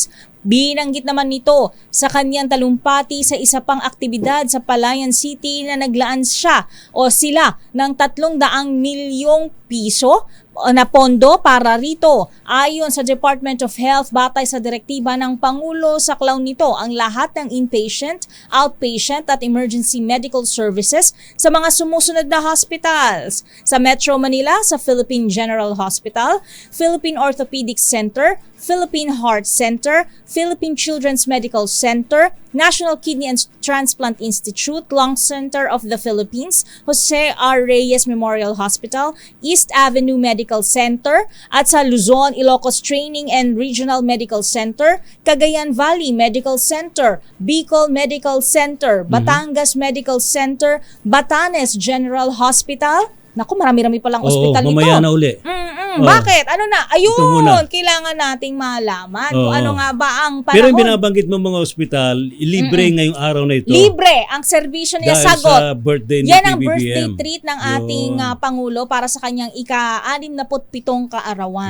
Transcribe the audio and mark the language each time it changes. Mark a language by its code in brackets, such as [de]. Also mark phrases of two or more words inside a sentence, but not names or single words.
[tl] Binanggit naman nito sa kanyang talumpati sa isa pang aktibidad sa Palayan City na naglaan sila ng 300 milyong piso na pondo para rito. Ayon sa Department of Health, batay sa direktiba ng Pangulo, saklaw nito ang lahat ng [en] inpatient, outpatient [tl] at [en] emergency medical services [tl] sa mga sumusunod na hospitals. Sa Metro Manila, sa Philippine General Hospital, Philippine Orthopedic Center, Philippine Heart Center, Philippine Children's Medical Center, National Kidney and Transplant Institute, Lung Center of the Philippines, Jose R. Reyes Memorial Hospital, East Avenue Medical Center, at sa Luzon, Ilocos Training and Regional Medical Center, Cagayan Valley Medical Center, Bicol Medical Center, Batangas Medical Center, Batanes General Hospital. Naku, marami-rami palang ospital ito. Mamaya na uli. Bakit? Ano na? Ayun, kailangan nating malaman kung ano nga ba ang panahon. Pero yung binabanggit mo mga ospital, libre ngayong araw na ito. Libre ang serbisyo nila, dahil sagot. Sa birthday ni Yan ang PBBM. [en] birthday treat [tl] ng ating Pangulo para sa kanyang ika-67 kaarawan.